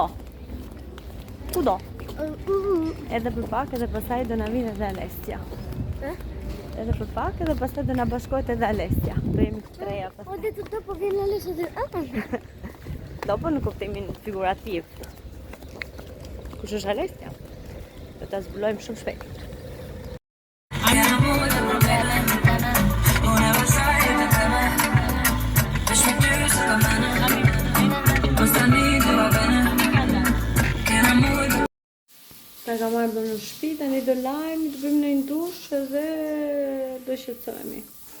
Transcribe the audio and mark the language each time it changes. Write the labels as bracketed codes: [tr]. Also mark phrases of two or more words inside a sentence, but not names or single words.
[sq] Kudo. Edhe për pak edhe pastaj do na vinë edhe Alessia. Edhe për pak edhe pastaj do na bashkohet edhe Alessia. Do jemi të treja pastaj. [it] Ho detto dopo viene Alessia. Dopo [sq] në kuptimin figurativ. Kush është Alessia? Do ta zbulojmë shumë shpejt. Ta ka marrë në shtëpi, tani do lajmë, do bëjmë në dush dhe do shqetësohemi.